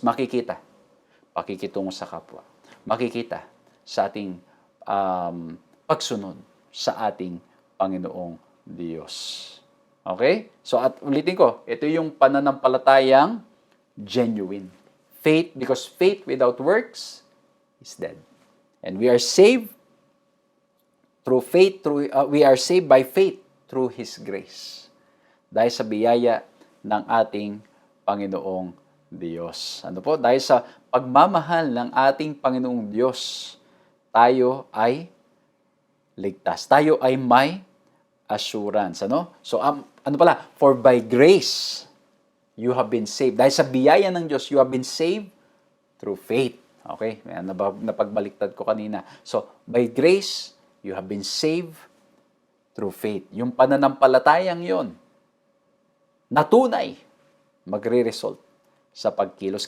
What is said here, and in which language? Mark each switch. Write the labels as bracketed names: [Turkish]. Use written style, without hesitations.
[Filipino] Makikita. Pakikitungo sa kapwa. Makikita sa ating pagsunod sa ating Panginoong Diyos. Okay? So at ulitin ko, ito yung pananampalatayang genuine. [English] Faith, because faith without works is dead. And we are saved through faith, we are saved by faith through His grace. [Filipino] Dahil sa biyaya ng ating Panginoong Diyos. Ano po? Dahil sa pagmamahal ng ating Panginoong Diyos, tayo ay ligtas. Tayo ay may assurance. Ano? So, ano pala? [English] For by grace, you have been saved. [Filipino] Dahil sa biyaya ng Diyos, [English] you have been saved through faith. Okay? [Filipino] Napagbaliktad ko kanina. [English] So, by grace, you have been saved through faith. [Filipino] Yung pananampalatayang yon, natunay, magre-result sa pagkilos.